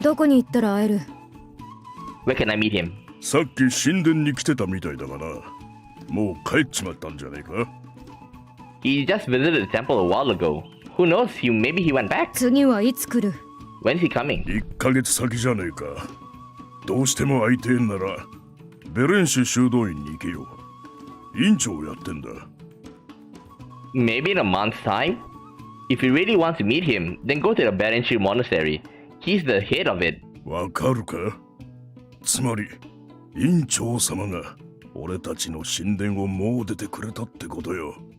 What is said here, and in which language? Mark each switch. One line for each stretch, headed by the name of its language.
Japanese: どこに行ったら会える？
English: Where can I meet him?
Japanese: さっき神殿に来てたみたいだがな。もう帰っちまったんじゃねえか？
English: He just visited the temple a while ago. Who knows? Maybe he went back.
Japanese: 次はいつ来る？
English: When is he coming?
Japanese: 1ヶ月先じゃねえか。どうしても会いてえんならベレンシュ修道院に行けよ。院長をやってんだ。
English: Maybe in a month's time? If you really want to meet him, then go to the Berenshu Monastery. He's the head of it.
Japanese: わかるか？つまり院長様が俺たちの神殿をもう出てくれたってことよ。